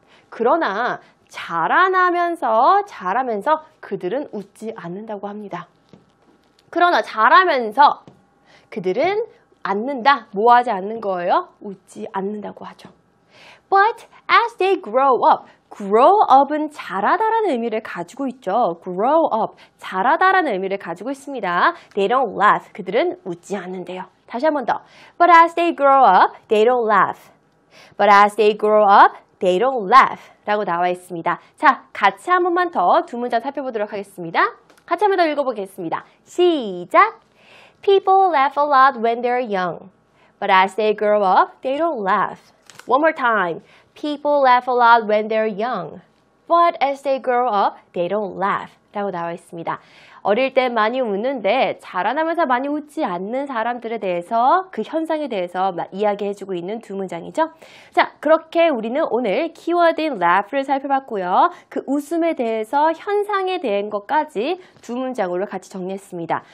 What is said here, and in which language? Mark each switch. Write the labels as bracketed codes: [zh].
[ko] 그러나 자라면서 그들은 웃지 않는다고 합니다. 그러나 자라면서 그들은 뭐하지 않는 거예요? 웃지 않는다고 하죠. [en] But as they grow up, [ko] grow up은 자라다라는 의미를 가지고 있죠. grow up, 자라다라는 의미를 가지고 있습니다. [en] They don't laugh, [ko] 그들은 웃지 않는데요. 다시 한 번 더. [en] But as they grow up, they don't laugh. But as they grow up, they don't laugh [ko] 라고 나와 있습니다. 자, 같이 한 번만 더 두 문장 살펴보도록 하겠습니다. 같이 한 번 더 읽어보겠습니다. 시작! [en] People laugh a lot when they're young. But as they grow up, they don't laugh. One more time. People laugh a lot when they're young. But as they grow up, they don't laugh [ko] 라고 나와 있습니다. 어릴 때 많이 웃는데 자라나면서 많이 웃지 않는 사람들에 대해서 그 현상에 대해서 이야기해주고 있는 두 문장이죠. 자, 그렇게 우리는 오늘 키워드인 laugh를 살펴봤고요. 그 웃음에 대해서 현상에 대한 것까지 두 문장으로 같이 정리했습니다.